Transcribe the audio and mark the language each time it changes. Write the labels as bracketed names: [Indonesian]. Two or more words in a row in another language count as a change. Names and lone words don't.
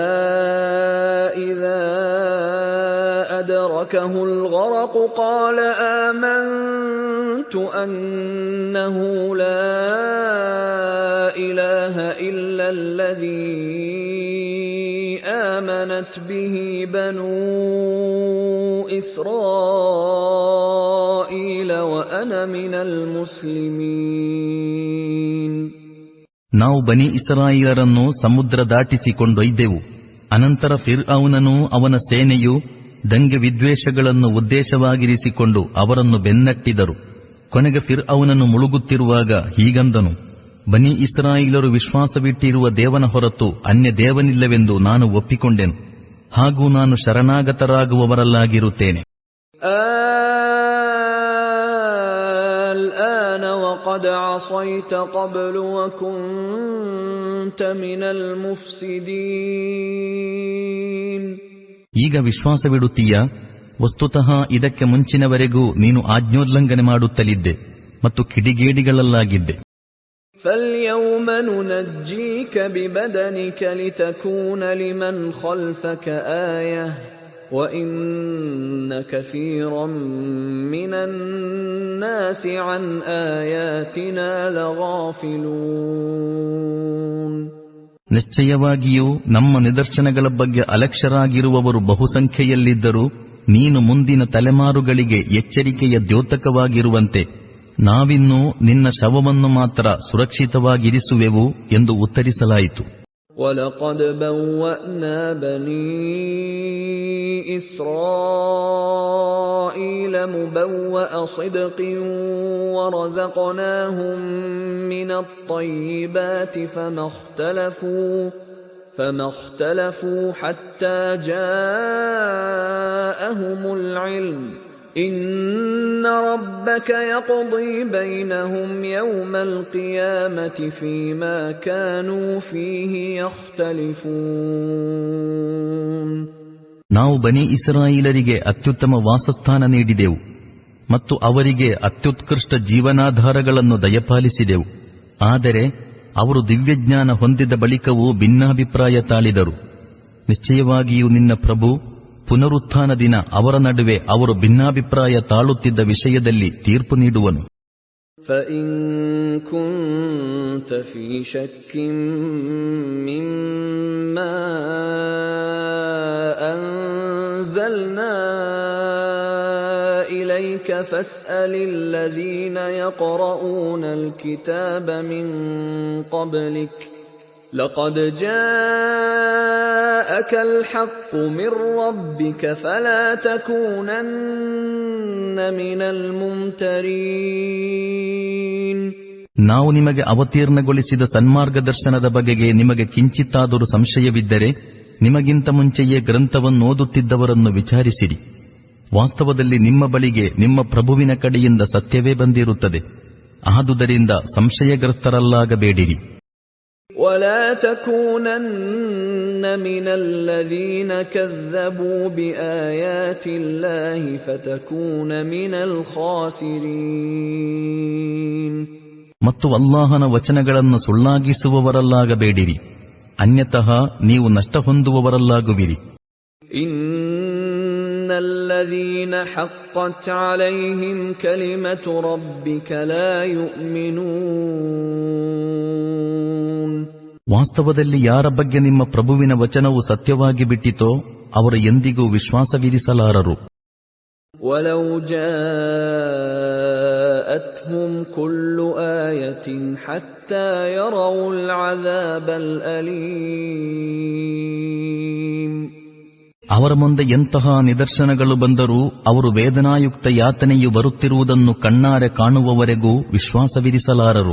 [Arabic] إذا أدركه الغرق قال آمنت أنه لا إله إلا الذي آمنت به بنو إسرائيل وأنا من المسلمين. [Kannada] ನಾವು ಬನಿ ಇಸ್ರಾಯೇಲರನ್ನು ಸಮುದ್ರ ದಾಟಿಸಿಕೊಂಡೊಯ್ದೆವು. ಅನಂತರ ಫಿರ್ಔನನೂ ಅವನ ಸೇನೆಯು ದಂಗೆ ವಿದ್ವೇಷಗಳನ್ನು ಉದ್ದೇಶವಾಗಿರಿಸಿಕೊಂಡು ಅವರನ್ನು ಬೆನ್ನಟ್ಟಿದರು. ಕೊನೆಗೆ ಫಿರ್ಔನನು ಮುಳುಗುತ್ತಿರುವಾಗ ಹೀಗಂದನು, ಬನಿ ಇಸ್ರಾಯೇಲರು ವಿಶ್ವಾಸವಿಟ್ಟಿರುವ ದೇವನ ಹೊರತು ಅನ್ಯ ದೇವನಿಲ್ಲವೆಂದು ನಾನು ಒಪ್ಪಿಕೊಂಡೆನು, ಹಾಗೂ ನಾನು ಶರಣಾಗತರಾಗುವವರಲ್ಲಾಗಿರುತ್ತೇನೆ. [Arabic] الآن وقد عصيت قبل وكنت من المفسدين. [Kannada] ಈಗ ವಿಶ್ವಾಸವಿಡುತ್ತೀಯ? ವಸ್ತುತಃ ಇದಕ್ಕೆ ಮುಂಚಿನವರೆಗೂ ನೀನು ಆಜ್ಞೋಲ್ಲಂಘನೆ ಮಾಡುತ್ತಲಿದ್ದೆ ಮತ್ತು ಕಿಡಿಗೇಡಿಗಳಲ್ಲಾಗಿದ್ದೆ. [Arabic] فاليوم ننجيك ببدنك لتكون لمن خلفك آية وإن كثيرا من الناس عن آياتنا لغافلون. [Kannada] ನಿಶ್ಚಯವಾಗಿಯೂ ನಮ್ಮ ನಿದರ್ಶನಗಳ ಬಗ್ಗೆ ಅಲಕ್ಷ್ಯರಾಗಿರುವವರು ಬಹುಸಂಖ್ಯೆಯಲ್ಲಿದ್ದರೂ ನೀನು ಮುಂದಿನ ತಲೆಮಾರುಗಳಿಗೆ ಎಚ್ಚರಿಕೆಯ ದ್ಯೋತಕವಾಗಿರುವಂತೆ ನಾವಿನ್ನೂ ನಿನ್ನ ಶವವನ್ನು ಮಾತ್ರ ಸುರಕ್ಷಿತವಾಗಿರಿಸುವೆವು ಎಂದು ಉತ್ತರಿಸಲಾಯಿತು. [Arabic] وَلَقَدْ بَوَّأْنَا بَنِي إِسْرَائِيلَ مُبَوَّأَ صِدْقٍ وَرَزَقْنَاهُم مِّنَ الطَّيِّبَاتِ فَمَا اخْتَلَفُوا حَتَّى جَاءَهُمُ الْعِلْمُ إن ربك يقضي بينهم يوم القيامة فيما كانوا فيه يختلفون. [Kannada] ನಾವು ಬನಿ ಇಸ್ರಾಯೇಲರಿಗೆ ಅತ್ಯುತ್ತಮ ವಾಸಸ್ಥಾನ ನೀಡಿದೆವು ಮತ್ತು ಅವರಿಗೆ ಅತ್ಯುತ್ಕೃಷ್ಟ ಜೀವನಾಧಾರಗಳನ್ನು ದಯಪಾಲಿಸಿದೆವು. ಆದರೆ ಅವರು ದಿವ್ಯಜ್ಞಾನ ಹೊಂದಿದ ಬಳಿಕವೂ ಭಿನ್ನಾಭಿಪ್ರಾಯ ತಾಳಿದರು. ನಿಶ್ಚಯವಾಗಿಯೂ ನಿನ್ನ ಪ್ರಭು ಪುನರುತ್ಥಾನ ದಿನ ಅವರ ನಡುವೆ ಅವರು ಭಿನ್ನಾಭಿಪ್ರಾಯ ತಾಳುತ್ತಿದ್ದ ವಿಷಯದಲ್ಲಿ ತೀರ್ಪು ನೀಡುವನು. [Arabic] فَإِن كُنتَ فِي شَكٍّ مِّمَّا أَنزَلْنَا إِلَيْكَ فَاسْأَلِ الَّذِينَ يَقْرَؤُونَ الْكِتَابَ مِن قَبْلِكَ لَقَدْ جَاءَكَ الْحَقُّ مِن رَّبِّكَ فَلَا تَكُونَنَّ مِنَ الْمُمْتَرِينَ. [Kannada] ನಾವು ನಿಮಗೆ ಅವತೀರ್ಣಗೊಳಿಸಿದ ಸನ್ಮಾರ್ಗದರ್ಶನದ ಬಗೆಗೆ ನಿಮಗೆ ಕಿಂಚಿತ್ತಾದರೂ ಸಂಶಯವಿದ್ದರೆ ನಿಮಗಿಂತ ಮುಂಚೆಯೇ ಗ್ರಂಥವನ್ನು ಓದುತ್ತಿದ್ದವರನ್ನು ವಿಚಾರಿಸಿರಿ. ವಾಸ್ತವದಲ್ಲಿ ನಿಮ್ಮ ಬಳಿಗೆ ನಿಮ್ಮ ಪ್ರಭುವಿನ ಕಡೆಯಿಂದ ಸತ್ಯವೇ ಬಂದಿರುತ್ತದೆ. ಆದುದರಿಂದ ಸಂಶಯಗ್ರಸ್ತರಲ್ಲಾಗಬೇಡಿರಿ. [Arabic] ولا تكونن من الذين كذبوا بآيات الله فتكون من الخاسرين. [Kannada] ಮತ್ತು ಅಲ್ಲಾಹನ ವಚನಗಳನ್ನು ಸುಳ್ಳಾಗಿಸುವವರಲ್ಲಾಗಬೇಡಿರಿ, ಅನ್ಯತಃ ನೀವು ನಷ್ಟ ಹೊಂದುವವರಲ್ಲಾಗುವಿರಿ. [Arabic] إن الذين حقت عليهم كلمة ربك لا يؤمنون. [Kannada] ವಾಸ್ತವದಲ್ಲಿ ಯಾರ ಬಗ್ಗೆ ನಿಮ್ಮ ಪ್ರಭುವಿನ ವಚನವು ಸತ್ಯವಾಗಿ ಬಿಟ್ಟಿತೋ ಅವರು ಎಂದಿಗೂ ವಿಶ್ವಾಸವಿರಿಸಲಾರರು. [Arabic] ولو جاءتهم كل آية حتى يروا العذاب الأليم. [Kannada] ಅವರ ಮುಂದೆ ಎಂತಹ ನಿದರ್ಶನಗಳು ಬಂದರೂ ಅವರು ವೇದನಾಯುಕ್ತ ಯಾತನೆಯು ಬರುತ್ತಿರುವುದನ್ನು ಕಣ್ಣಾರೆ ಕಾಣುವವರೆಗೂ ವಿಶ್ವಾಸವಿರಿಸಲಾರರು.